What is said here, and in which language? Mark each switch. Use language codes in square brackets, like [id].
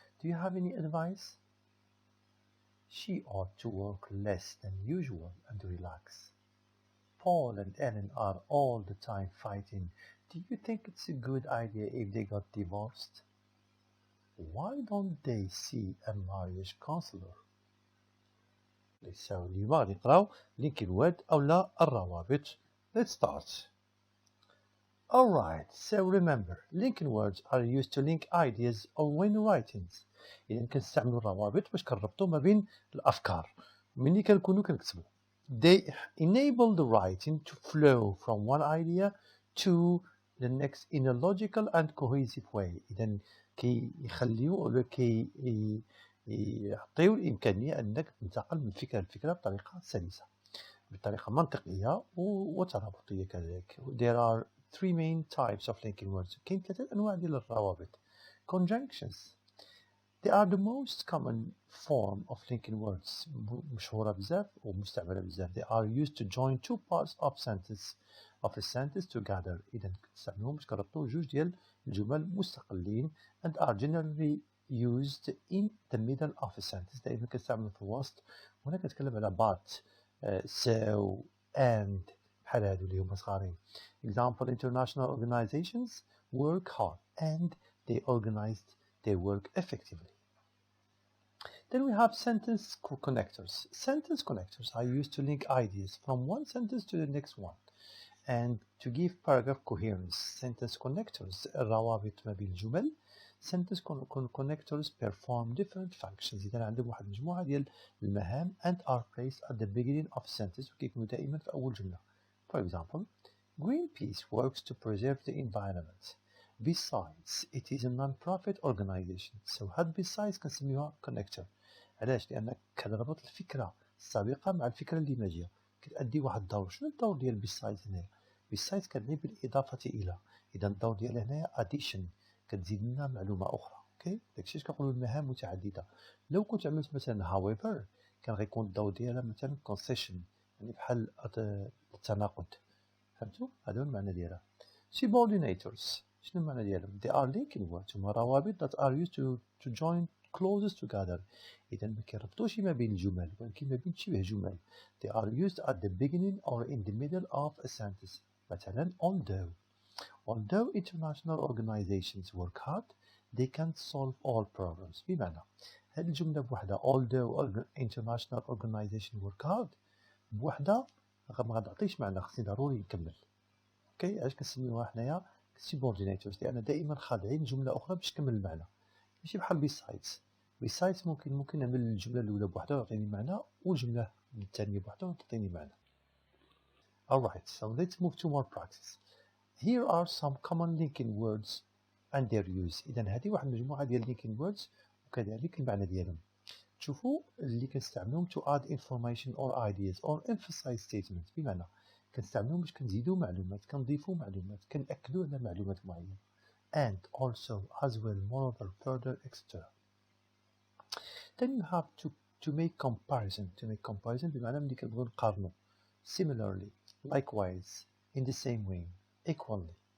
[en] Do you have any advice? She ought to work less than usual and relax. Paul and Ellen are all the time fighting. Do you think it's a good idea if they got divorced? Why don't they see a marriage counselor? [ar] لسه اللي يبغى يقراو لينك الواد أو لا الروابط. [en] Let's start. Alright, so remember, linking words are used to link ideas or when writing. [ar] إذا كنستعملوا الروابط باش كنربطوا ما بين الأفكار ملي كنكونوا كنكتبوا. [en] They enable the writing to flow from one idea to the next in a logical and cohesive way. [ar] إذا كيخليو ولا يعطيو الإمكانية أنك تنتقل من فكرة لفكرة بطريقة سلسة بطريقة منطقية وترابطية كذلك. [en] There are three main types of linking words. [ar] كاين ثلاثة أنواع ديال الروابط. [en] Conjunctions. They are the most common form of linking words. [ar] مشهورة بزاف ومستعملة بزاف. [en] They are used to join two parts of a sentence together. [ar] إذا كتستعملوهم باش كربطوا جوج ديال الجمل مستقلين [en] and are generally used in the middle of a sentence. [ar] دائما كنستعملوا في الوسط. وهنا كنتكلم على but, so, and بحال هادو اللي هما صغارين. [en] Example, international organizations work hard and they organized their work effectively. Then we have sentence connectors. Sentence connectors are used to link ideas from one sentence to the next one and to give paragraph coherence. [ar] Sentence connectors الروابط ما بين الجمل. [en] Sentence connectors perform different functions. [ar] إذا عندهم واحد المجموعة ديال المهام [en] and are placed at the beginning of a sentence [ar] وكيكونوا دائما في أول جملة. [en] For example, Greenpeace works to preserve the environment. Besides, it is a non-profit organization. So [ar] هاد [en] besides [ar] كنسميوها [en] connector. [ar] علاش؟ لأنك كتربط الفكرة السابقة مع الفكرة اللي ماجية. كتأدي واحد الدور. شنو الدور ديال besides هنايا؟ besides كتعني بالإضافة إلى. إذا الدور ديالها هنايا addition. كتزيد لنا معلومة أخرى. أوكي؟ داكشي كنقولوا المهام متعددة. لو كنت عملت مثلا however كان غيكون الدور ديالها مثلا concession. يعني بحال التناقض. فهمتوا؟ هذا هو المعنى ديالها. [en] Subordinators. [ar] شنو المعنى ديالهم؟ [en] They are linking words. [ar] هما روابط [en] that are used to join clauses together. [ar] إذا ما كيربطوش ما بين الجمل ولكن ما بين شبه جمل. [en] They are used at the beginning or in the middle of a sentence. مثلا although international organizations work hard, they can't solve all problems. [ar] بمعنى هذه الجملة بوحدها [en] although international organizations work hard [ar] بوحدها ما غتعطيش معنى. خصني ضروري نكمل. اوكي علاش كنسميوها حنايا subordinators؟ لان دائما خاضعين جمله اخرى باش تكمل المعنى. ماشي بحال besides ممكن نعمل الجمله الاولى بوحدها وتعطيني معنى والجمله الثانيه بوحدها وتعطيني معنى. [en] Alright, so let's move to more practice. Here are some common linking words and their use. [ar] اذا هذه واحد المجموعه ديال linking words وكذلك المعنى ديالهم. شوفوا اللي كنستعملوهم [en] to add information or ideas or emphasize statements. بمعنى [ar] كنستعملوهم باش كنزيدو معلومات، كنضيفو معلومات، كنأكدو على معلومات معينة. [en] and also as well moreover further etc. Then you have to make comparison [ar] بمعنى ملي كنبغيو نقارنو [en] similarly likewise in the same way equally.